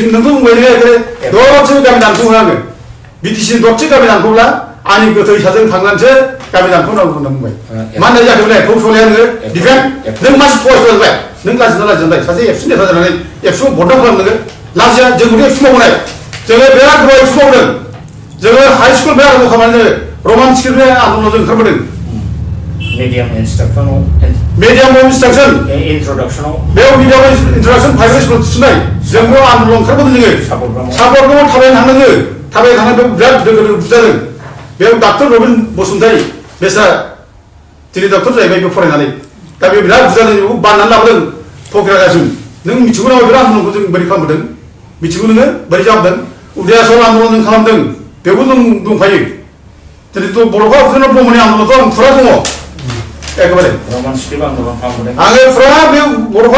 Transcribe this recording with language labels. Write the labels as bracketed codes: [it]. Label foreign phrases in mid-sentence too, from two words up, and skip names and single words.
[brx] नोंथ' बुंबाय दरसे गामि दानख'होआङो बिटिसि दरसे गामि दानख'ब्ला आंनि गोथै साजों थांनानैसो गामि दानख'नांगौ होनना बुंबाय मा होननाय जाखो बेलाय फौ सौलाया नोङो डिफेन्ड नों मानसि फरायसा जाबाय नों लाजिना लाजिनाय सासे एबसु नेता जानानै एबसुआव भट दान खालामनो लाजिया जोंखौथ' एबसु मावबोनाय जोङो बिराद गोबाव एबसु मावदों जोङो [en] high school [brx] बिराद गोबाव खामानि [en] Roman scriptनि [brx] आन्दलनाव जों ओंखारबोदों [en] medium instruction introduction [brx] बेयाव [en] medium introduction [brx] प्राइभेट स्कुल थिसननाय जोंबो आन्दलन ओंखारबोदों जोङो सापर्टखौ थाबायनो थांनाङो थाबायनो थांनानै बेयाव बिराद दोगो दोगो बुजादों बेयाव डाक्टर रबिन बसुमतारी बेसा दिनै डक्टर जाहैबाय बे फरायनानै दा बे बिराद बुजादों बेखौ बाननानै लाबोदों फकिरागासिम नों मिथिगौ नामा बे आन्दलनखौ जों बोरै खालामबोदों मिथिगौ नोङो बोरै जाबोदों उदयाचल आन्दलन जों खालामदों बेयावबो जों दंफायो दिनैथ' बर'फोरा उपेन्द्र ब्रह्मनि आन्दलनखौ आं फुरा दङ एकेबारे आङो फुरा बे बड'फा